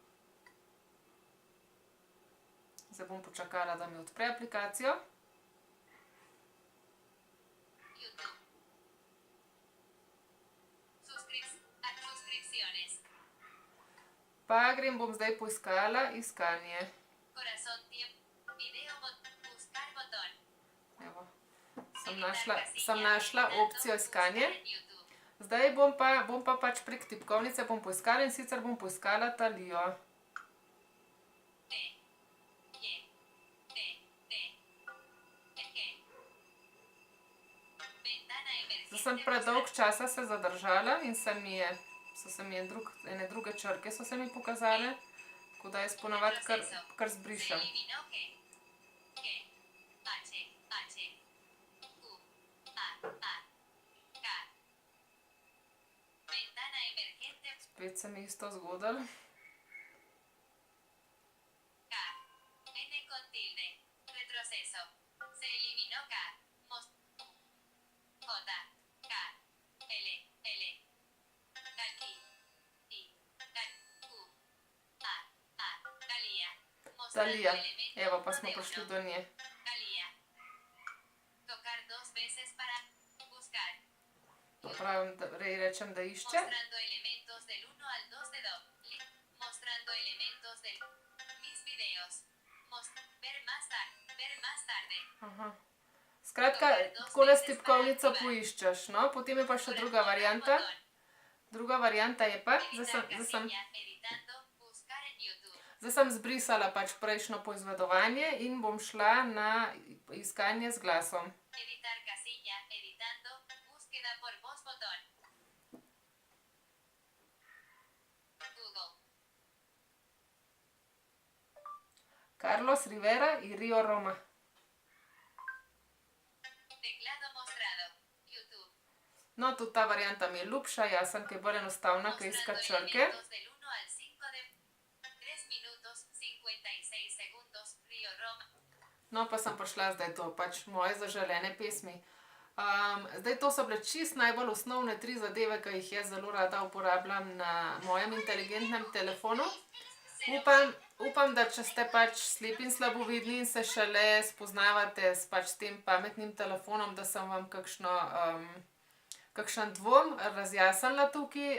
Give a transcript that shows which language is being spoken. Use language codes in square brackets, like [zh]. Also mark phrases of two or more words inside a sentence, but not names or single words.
[sl] Zdaj bom počakala, da mi odpre aplikacijo. [es] YouTube. Suscripciones. [sl] Pa bom zdaj poiskala iskanje. [es] Corazón tiempo. Video buscar botón. [sl] Evo, sem našla opcijo iskanje. YouTube. Zdaj bom pa pač prek tipkovnice bom poiskala in sicer bom poiskala Talijo. [es] T. Y. T. T. G. Ventana emergente. [sl] Zdaj sem predolg časa se zadržala in so se mi ene druge črke so se mi pokazale, tako da jaz ponavadi kar [es] Se [sl] zbrišem. [es] eliminó G. G. H. H. Q. A. A. K. Ventana emergente. [sl] Spet se mi isto zgodilo. [es] K. N con tilde. Retroceso. Se eliminó K. J. K. L. L. I. Q. A. A. Talía. [sl] Talija, evo pa smo prišli do nje. [es] Talía. Tocar dos veces para buscar. [sl] Pravim, rečem, da išče. [es] Mostrando elementos del 1 al 2 de do. Mostrando elementos del. Mis videos. Ver más tarde. [sl] Aha. Skratka, takole s tipkovnico poiščeš, no, potem je pa še druga varianta. Druga varianta je pa, zdaj sem zbrisala pač prejšnjo poizvedovanje in bom šla na iskanje z glasom. [es] Editar casilla, editando, búsqueda por voz botón. Google. Carlos Rivera in Rio Roma. Teclado mostrado. YouTube. [sl] No, tudi ta varianta mi je ljubša, jaz sem kaj bolj enostavna, kaj iskati črke. [es] Elementos del 1 al 5 de 3 minutos 56 segundos. Rio Roma. [sl] No, pa sem prišla zdaj to, pač moje zaželene pesmi. Zdaj to so bile čist najbolj osnovne 3 zadeve, ki jih jaz zelo rada uporabljam na mojem inteligentnem telefonu. Upam, da če ste pač slepi in slabovidni in se šele spoznavate s tem pametnim telefonom, da sem vam kakšen dvom razjasnila tukaj.